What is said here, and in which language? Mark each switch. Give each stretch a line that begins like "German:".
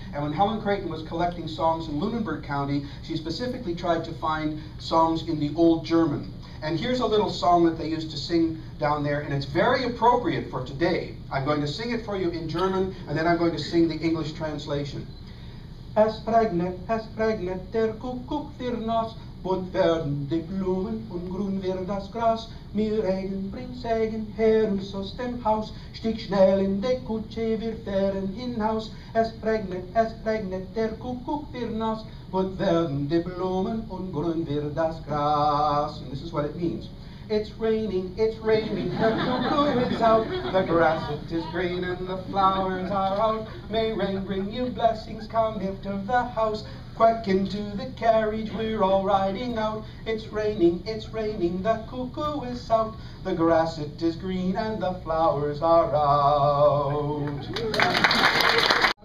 English: And when Helen Creighton was collecting songs in Lunenburg County, she specifically tried to find songs in the Old German. And here's a little song that they used to sing down there, and it's very appropriate for today. I'm going to sing it for you in German, and then I'm going to sing the English translation.
German: Es regnet der Kuckuck für Nass, bunt werden die Blumen und grün wird das Gras. Mir Regen bringt Segen her uns aus dem Haus, stieg schnell in die Kutsche, wir fahren hinaus. Es regnet der Kuckuck wird nass, bunt werden die Blumen und grün wird das Gras.
English: And this is what it means. it's raining, the cuckoo is out, the grass it is green and the flowers are out. May rain bring you blessings, come into the house, quack into the carriage, we're all riding out. It's raining, the cuckoo is out, the grass it is green and the flowers are out.